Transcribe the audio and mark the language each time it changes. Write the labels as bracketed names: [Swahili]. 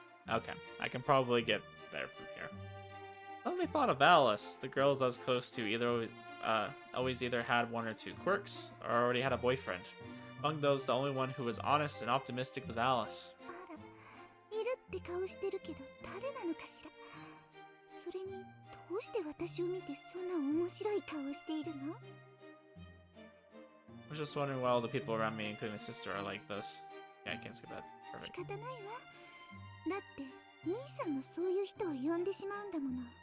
[English] Okay, I can probably get there from here. I only thought of Alice. The girls I was close to always either had one or two quirks or already had a boyfriend. Among those, the only one who was honest and optimistic was Alice. [Japanese] あらいるって顔してるけど誰なのかしらそれにどうして私を見てそんな面白い顔をしているの [English] I was just wondering why all the people around me, including my sister, are like this. Yeah, I can't skip that. [Japanese] 仕 [English] Perfect. [Japanese] 方ないわだって兄さんがそういう人を呼んでしまうんだもの